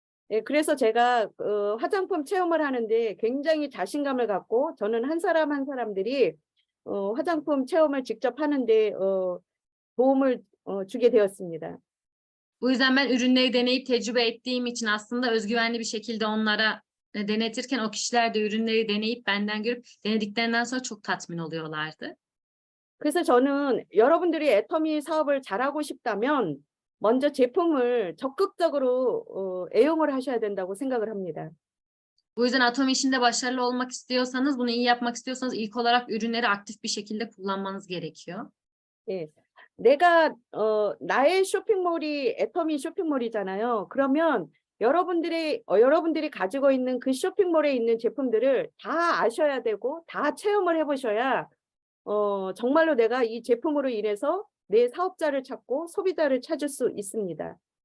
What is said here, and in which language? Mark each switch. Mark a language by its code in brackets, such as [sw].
[ko] 예, 그래서 제가 화장품 체험을 하는데 굉장히 자신감을 갖고 저는 한 사람 한 사람들이 화장품 체험을 직접 하는데 도움을 주게 되었습니다. [tr] Bu yüzden ben ürünleri deneyip tecrübe ettiğim için aslında özgüvenli bir şekilde onlara denetirken o kişiler de ürünleri deneyip benden görüp denediklerinden sonra çok tatmin oluyorlardı. [ko] 그래서 저는 여러분들이 애터미 사업을 잘하고 싶다면 먼저 제품을 적극적으로 애용을 하셔야 된다고 생각을 합니다. [tr] Bu yüzden Atom işinde başarılı olmak istiyorsanız, bunu iyi yapmak istiyorsanız ilk olarak ürünleri aktif bir şekilde kullanmanız gerekiyor. [ko] 예. 내가 나의 쇼핑몰이 애터미 쇼핑몰이잖아요. 그러면 여러분들이 가지고 있는 그 쇼핑몰에 있는 제품들을 다 아셔야 되고 다 체험을 해 보셔야 정말로 내가 이 제품으로 인해서 내 사업자를 찾고 소비자를 찾을 수 있습니다.